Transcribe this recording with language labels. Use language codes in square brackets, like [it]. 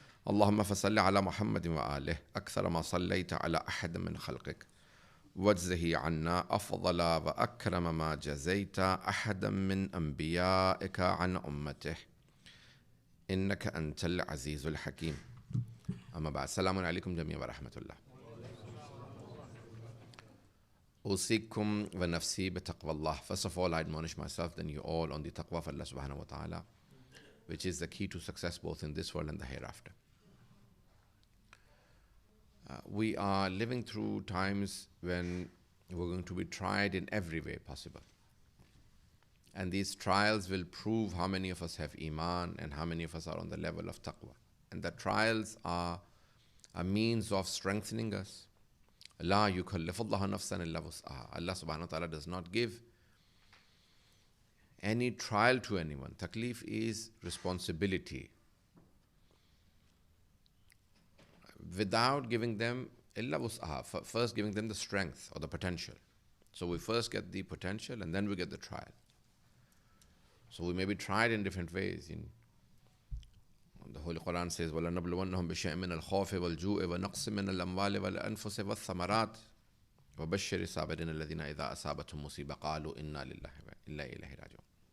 [ar] اللهم فصل على محمد وآله أكثر ما صليت على أحد من خلقك واجزه عنا أفضل وأكرم ما جزيت أحدا من أنبيائك عن أمته إنك أنت العزيز الحكيم. أما بعد. السلام عليكم جميعا ورحمة الله. أوصيكم ونفسي بتقوى الله. [en] First of all, I admonish myself, then you all, on the taqwa of Allah subhanahu wa ta'ala, which is the key to success both in this world and the hereafter. We are living through times when we're going to be tried in every way possible. And these trials will prove how many of us have iman and how many of us are on the level of taqwa. And the trials are a means of strengthening us. [ar] La yukallifullahu nafsan illa wus'aha. [en] Allah subhanahu wa ta'ala does not give any trial to anyone. Taklif is responsibility. Without giving them [ar] illa wus'aha, [en] first giving them the strength or the potential. So we first get the potential and then we get the trial. So we may be tried in different ways. The Holy Quran says, [ar] وَلَنَبْلُوَنَّهُمْ بِشَيْءٍ مِّنَ الْخَوْفِ وَالْجُوعِ وَنَقْصٍ مِّنَ الْأَمْوَالِ وَالْأَنفُسِ وَالثَّمَرَاتِ وَبَشِّرِ الصَّابِرِينَ الَّذِينَ إِذَا أَصَابَتْهُم مُّصِيبَةٌ قَالُوا إِنَّا لِلَّهِ وَإِنَّا إِلَيْهِ رَاجِعُونَ.